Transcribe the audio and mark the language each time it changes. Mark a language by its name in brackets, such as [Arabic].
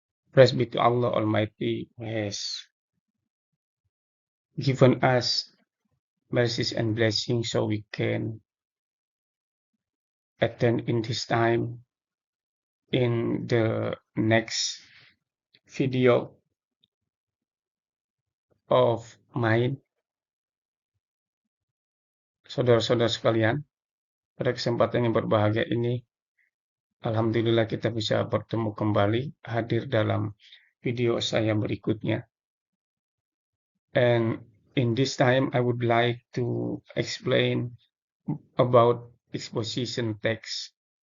[English] Praise be to Allah Almighty who has given us mercies and blessings so we can attend in this time in the next video of mine. [Indonesian] Saudara-saudara sekalian, pada kesempatan yang berbahagia ini, alhamdulillah kita bisa bertemu kembali hadir dalam video saya berikutnya. [English] And in this time, I would like to explain about exposition text.